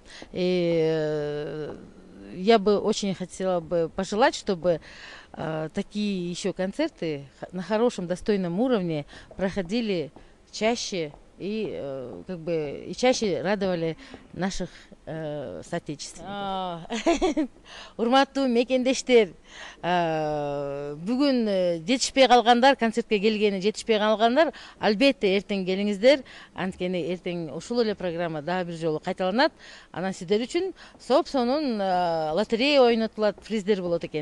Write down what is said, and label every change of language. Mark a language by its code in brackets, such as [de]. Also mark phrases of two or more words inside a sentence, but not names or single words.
[ru] И я бы очень хотела бы пожелать, чтобы такие еще концерты на хорошем, достойном уровне проходили чаще и как бы и чаще радовали наших соотечественников. [ky] Урматтуу мекендештер, бүгүн жетишпей калгандар, концертке келгени жетишпей калгандар, албетте эртең келиңиздер. Анткени эртең ушул эле программа дагы бир жолу кайталанат. Анан сиздер үчүн сонун лотерея ойнотулат, приздер болот экен.